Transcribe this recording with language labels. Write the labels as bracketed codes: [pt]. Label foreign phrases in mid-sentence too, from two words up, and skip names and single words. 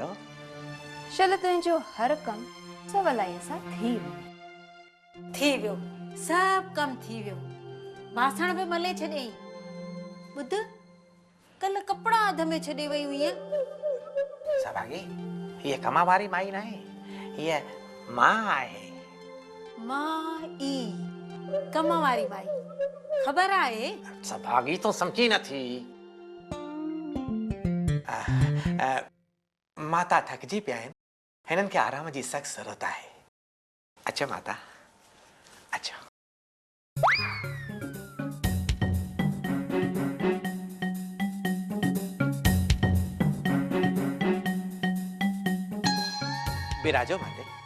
[sd] चल तुंहिंजो हर कम सवलाई सां थी वञे। थी वियो, सब कम थी वियो। बासण बि मले छॾियई। ॿुध, कल कपिड़ा अध में छॾे वई हुई। सभागी ये कमा वारी माई नहीं, ये माँ आहे। मां ई कम वारी माई ख़बर आहे। सभागी तो समझी न थी। माता थकजी पिया आहिनि, हिननि खे आराम जी सख़्त ज़रूरत आहे। अचो माता अचो। बिराजो माते।